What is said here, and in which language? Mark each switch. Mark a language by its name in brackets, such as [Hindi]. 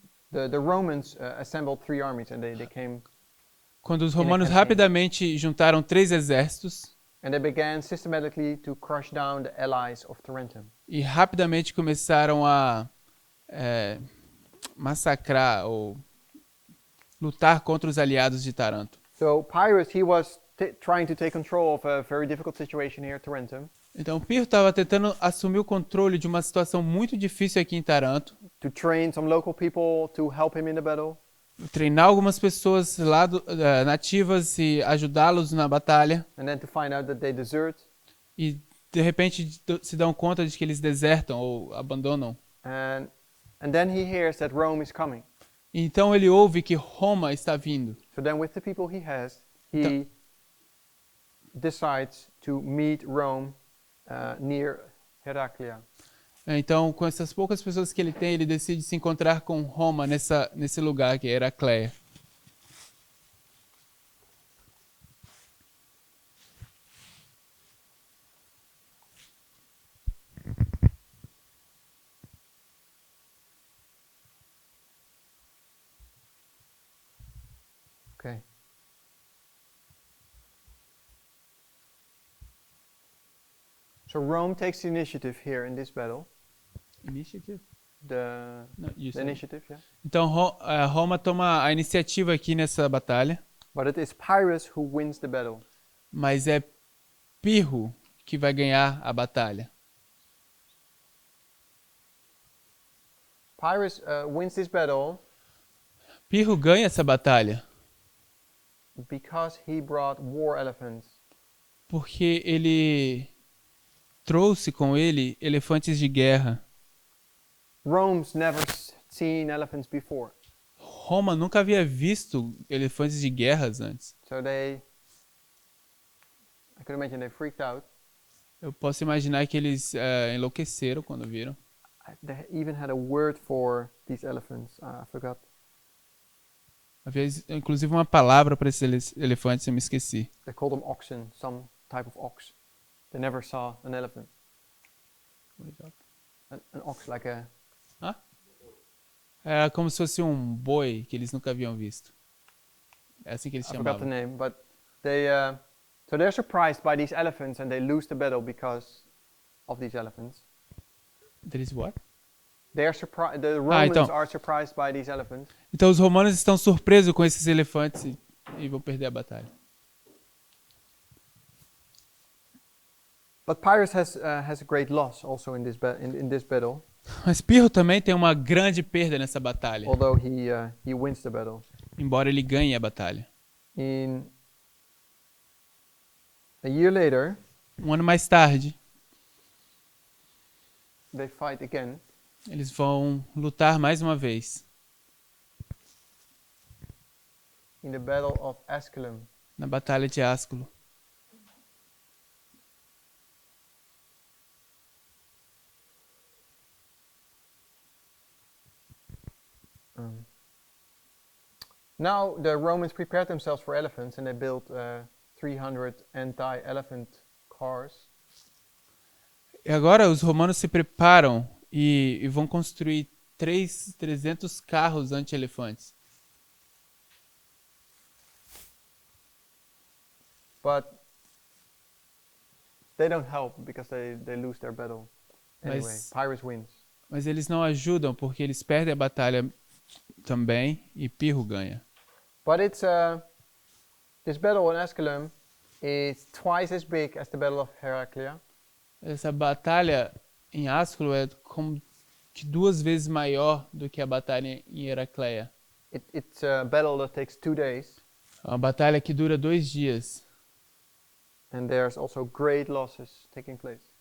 [English] The Romans assembled 3 armies and they came. [Portuguese] Quando os romanos rapidamente juntaram 3 exércitos. [English] And they began systematically to crush down the allies of Tarentum. [Portuguese] E rapidamente começaram a massacrar ou lutar contra os aliados de Taranto. [English] So Pyrrhus, he was trying to take control of a very difficult situation here at Tarentum. [Portuguese] Então Pirro estava tentando assumir o controle de uma situação muito difícil aqui em Taranto. [English] To train some local people to help him in the battle. [Portuguese] Treinar algumas pessoas lá nativas e ajudá-los na batalha. [English] And then to find out that they desert. [Portuguese] E de repente se dão conta de que eles desertam ou abandonam. [English] And then he hears that Rome is coming. [Portuguese] Então ele ouve que Roma está vindo. [English] So then with the people he has, he decides to meet Rome near Heraclea. [Portuguese] Então, com essas poucas pessoas que ele tem, ele decide se encontrar com Roma nesse lugar que é Heracleia. [English] Okay. So Rome takes the initiative here in this battle. Initiative? The initiative, yeah. [Portuguese] Então Roma toma a iniciativa aqui nessa batalha. [English] But it is Pyrrhus who wins the battle. [Portuguese] Mas é Pirro que vai ganhar a batalha. [English] Pyrrhus wins this battle. [Portuguese] Pirro ganha essa batalha. [English] Because he brought war elephants. [Portuguese] Porque ele trouxe com ele elefantes de guerra. [English] Rome's never seen elephants before. [Portuguese] Roma nunca havia visto elefantes de guerras antes. [English] So I could imagine they freaked out. [Portuguese] Eu posso imaginar que eles enlouqueceram quando viram. [English] They even had a word for these elephants. I forgot. [Portuguese] Havia inclusive uma palavra para esses elefantes, eu me esqueci. [English] They called them oxen, some type of ox. They never saw an elephant. An ox, like a... [Portuguese] Era como se fosse um boi que eles nunca haviam visto. É assim que eles [English] I forgot the [Portuguese] chamavam. [English] name, but they... so they're surprised by these elephants and they lose the battle because of these elephants. [Portuguese] Eles what? [English] They are surprised. The Romans [Portuguese] então. [English] are surprised by these elephants. [Portuguese] Então os romanos estão surpresos com esses elefantes e vão perder a batalha. [English] But Pirro has a great loss also in this battle, [Portuguese] Mas Pirro também tem uma grande perda nessa batalha, [English] although he wins the battle. [Portuguese] embora ele ganhe a batalha. [English] A year later, [Portuguese] Um ano mais tarde, [English] they fight again. [Portuguese] eles vão lutar mais uma vez [English] In the Battle of Escola. [Portuguese] na batalha de Asculo. [English] Now the Romans prepared themselves for elephants and they built 300 anti-elephant cars. [Portuguese] E agora os romanos se preparam e vão construir 300 carros anti-elefantes. [English] But they don't help because they lose their battle. Anyway, Pirro wins. [Portuguese] Mas eles não ajudam porque eles perdem a batalha também e Pirro ganha. [English] But this battle in Escalum is twice as big as the Battle of Heraclea. [Portuguese] Essa batalha em Asculo é como que 2 vezes maior do que a batalha em Heracleia. [English] It's a battle that takes 2 days. [Portuguese] É uma batalha que dura 2 dias. [English] And there's also great losses taking place